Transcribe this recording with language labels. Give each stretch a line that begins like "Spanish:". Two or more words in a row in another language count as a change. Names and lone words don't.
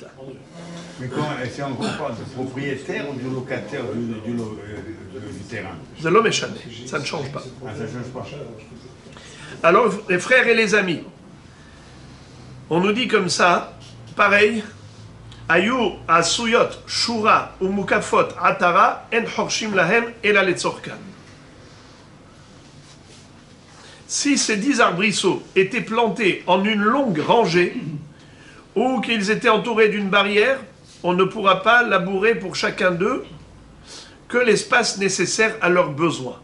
French: Mais si on compare du propriétaire ou du locataire du terrain? C'est l'homme échané, ça ne change pas. Ah, ça ne change pas. Alors, les frères et les amis, on nous dit comme ça, pareil,
Hebrew: היו עשויות שורה או מוקפות עטרה אין חורשים להם אלא לצורכן.
French: Si ces 10 arbrisseaux étaient plantés en une longue rangée, ou qu'ils étaient entourés d'une barrière, on ne pourra pas labourer pour chacun d'eux que l'espace nécessaire à leurs besoins.